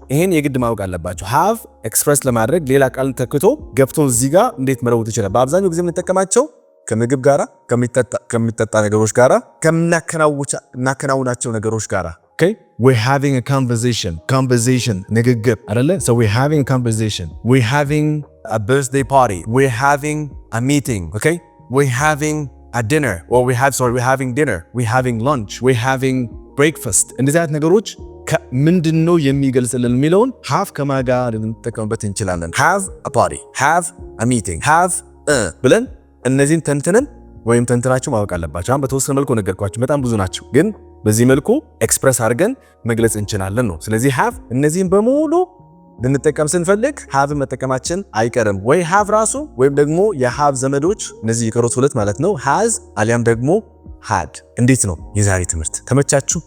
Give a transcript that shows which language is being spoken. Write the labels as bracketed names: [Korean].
[Amharic] ይሄን የግድ ማወቅ አለባችሁ። have ኤክስፕሬስ ለማድረግ ሌላ ቃል ተክቶ ገብቶ እዚህ ጋር እንዴት መለወጥ ይችላል? በአብዛኛው ጊዜ የምንጠቀማቸው ከምግብ ጋራ ከሚጠጣ ነገሮች ጋራ ከምናከናውናቸው ነገሮች ጋራ [English] okay we're having a conversation [Amharic] ንግግር አይደለ? [English] so we're having a conversation, we're having a birthday party, we're having a meeting, okay we're having a dinner or we're having dinner, we're having lunch, we're having breakfast። [Amharic] እንደዚህ አይነት ነገሮች ምንድነው የሚገልጽልን የሚለውን have ከማጋ ልንጠቀምበት እንችላለን። [English] have a party have a meeting [Amharic] have ብለን እነዚህን ተንትነን ወይም ተንትናችሁ ማወቅ አለባችሁ። አሁን በተወሰነ መልኩ ነገርኳችሁ፣ በጣም ብዙ ናቸው፣ ግን በዚህ መልኩ ኤክስፕረስ አድርገን መግለጽ እንችላለን ነው። ስለዚህ have እነዚህን በሙሉ ልንጠቀም ስንፈልግ have መጠቀማችን አይቀርም። ወይ have ራሱ ወይም ደግሞ የሃቭ ዘመዶች እነዚህ የቀሩት ሁለት ማለት ነው has አሊያም ደግሞ had። እንዴት ነው የዛሬ ትምህርት? ተመቻችሁ?